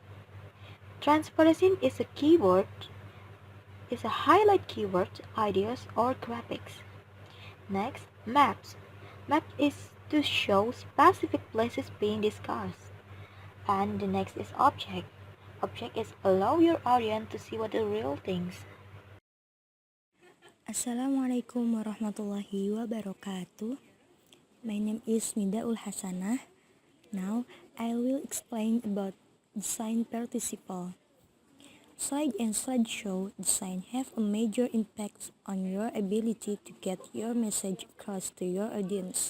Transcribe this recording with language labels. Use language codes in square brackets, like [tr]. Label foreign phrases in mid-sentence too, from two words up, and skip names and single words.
[en] Transparency is a keyword, is a highlight keyword, ideas or graphics. Next, maps. Map is to show specific places being discussed. And the next is object. Object is allow your audience to see what the real things. [ar] Assalamualaikum warahmatullahi wabarakatuh. [en] My name is Midaul Hasanah. Now I will explain about design participle. Slide and slideshow design have a major impact on your ability to get your message across to your audience.